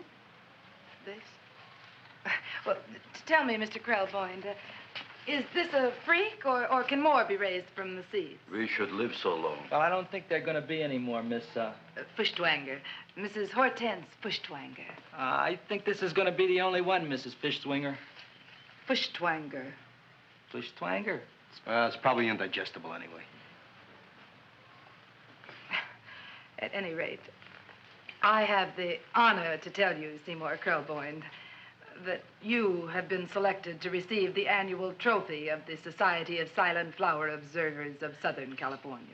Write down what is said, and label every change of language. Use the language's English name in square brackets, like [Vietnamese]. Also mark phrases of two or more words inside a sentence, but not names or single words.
[English] This? Well, tell me, Mr. Krelboin, is this a freak, or can more be raised from the seeds? We should live so long. Well, I don't think they're going to be any more, Miss, Fuschtwanger. Mrs. Hortense Fuschtwanger. I think this is going to be the only one, Mrs. Fishswinger. Fuschtwanger. Fuschtwanger? It's probably indigestible anyway. At any rate, I have the honor to tell you, Seymour Krelboin, that you have been selected to receive the annual trophy of the Society of Silent Flower Observers of Southern California.